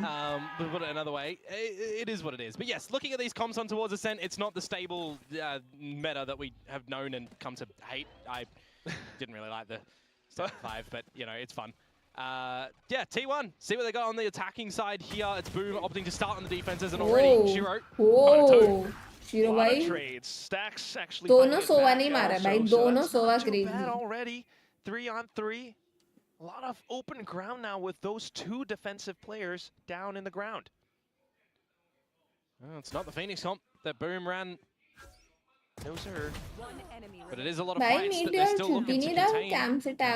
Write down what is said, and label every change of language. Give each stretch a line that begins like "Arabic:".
English: But put it another way, it is what it is. But yes, looking at these comps on towards Ascent, it's not the stable meta that we have known and come to hate. I didn't really like the 7-5, but you know, it's fun. Yeah, T1, see what they got on the attacking side here. It's Boom opting to start on the defenses, and already Shiro. Whoa, Shiro bhai. Trades. Stacks actually.
Hindi: दोनों Sova नहीं मारा भाई, दोनों Sova crazy.
English: Already 3-on-3. A lot of open ground now with those two defensive players down in the ground. Well, it's not the Phoenix comp that Boom ran. No, sir. But it is a lot of
Hindi: Bhai,
English: fights that they're still looking to contain
Hindi: cam se tag